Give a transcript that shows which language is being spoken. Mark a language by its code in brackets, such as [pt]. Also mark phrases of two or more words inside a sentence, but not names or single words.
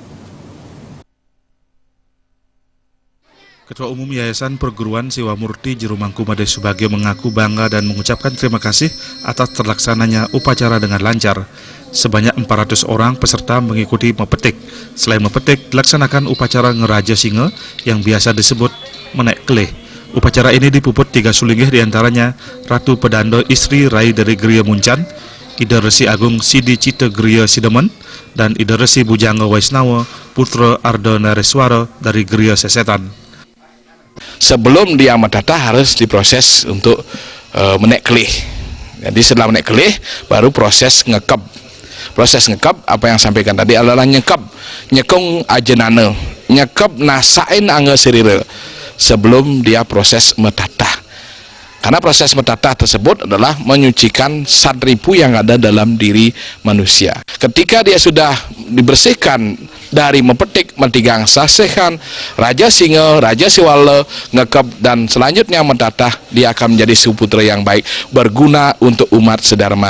[id] Ketua Umum Yayasan Perguruan Siwa Murti Jerumangku Made Subagio mengaku bangga dan mengucapkan terima kasih atas terlaksananya upacara dengan lancar. Sebanyak 400 orang peserta mengikuti mepetik. Selain mepetik, dilaksanakan upacara ngeraja singa yang biasa disebut menek kelih. Upacara ini dipuput 3 sulinggih diantaranya Ratu Pedando istri Rai dari Griya Muncan, Ida Resi Agung Sidi Cita Griya Sidemen, dan Ida Resi Bujangga Waisnawa Putra Arda Nareswara dari Griya Sesetan. Sebelum dia metatah harus diproses untuk menek kelih. Jadi setelah menek kelih baru proses ngekep. Proses ngekep apa yang sampaikan tadi adalah nyekung ajenane, nyekep nasain angga sirire sebelum dia proses metatah. Karena proses metatah tersebut adalah menyucikan sadripu yang ada dalam diri manusia. Ketika dia sudah dibersihkan dari mepetik, mentigang sasehan, Raja Singa, Raja Siwala, ngekep, dan selanjutnya metatah, dia akan menjadi suputra yang baik, berguna untuk umat sedharma.